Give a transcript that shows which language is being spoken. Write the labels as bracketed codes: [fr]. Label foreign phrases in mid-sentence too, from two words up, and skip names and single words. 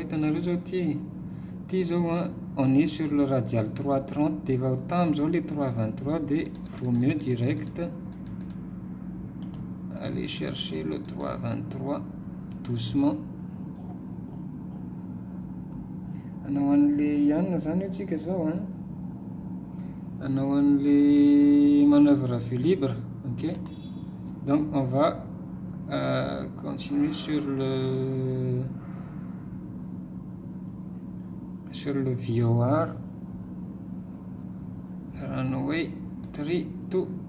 [mg] Hitanareo zao ty zao [fr] on est sur le radial 330 de [mg] efa tamy zao [fr] le 323 de vaut mieux direct aller chercher le 323 doucement. [mg] Anao an'le ianona zany atsika zao anao an'le [fr] manœuvre à vue libre. Ok, donc on va continuer sur le VOR. [en] Runway 3, 2.